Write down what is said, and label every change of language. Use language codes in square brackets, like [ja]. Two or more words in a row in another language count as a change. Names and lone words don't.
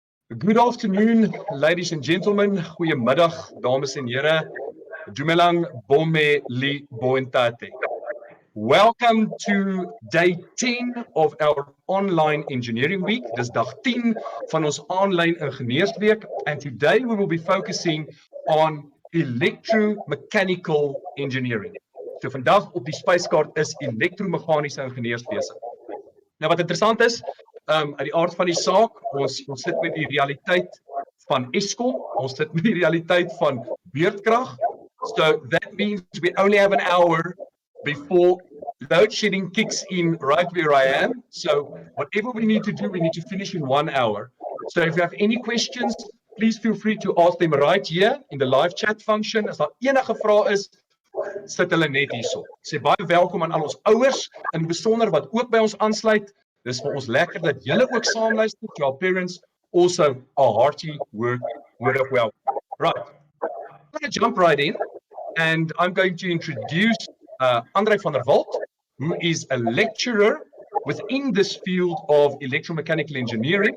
[en] Good afternoon, ladies and gentlemen. [af] Goeiemiddag, dames en here. [st] Dumelang Bome Li Boentate. [en] Welcome to day 10 of our online engineering week. [af] Dis dag 10 van ons online ingenieursweek, [en] and today we will be focusing on electromechanical engineering. [af] So vandag op die spyskaart is elektromeganiese ingenieurswese. Nou wat interessant is, uit die aard van die saak, ons sit met die realiteit van Eskom, ons sit met die realiteit van beurtkrag. [en] So that means we only have an hour before load shedding kicks in right where I am. So whatever we need to do, we need to finish in 1 hour. So if you have any questions, please feel free to ask them right here in the live chat function. [af] As daar enige vrae is, sit hulle net hierso. Sê baie welkom aan al ons ouers, in besonder wat ook by ons aansluit. Dis vir ons lekker dat julle ook saamluister. [en] To our parents, also a hearty word of welcome. Right, I'm going to jump right in, and I'm going to introduce Andre van der Walt, who is a lecturer within this field of electromechanical engineering.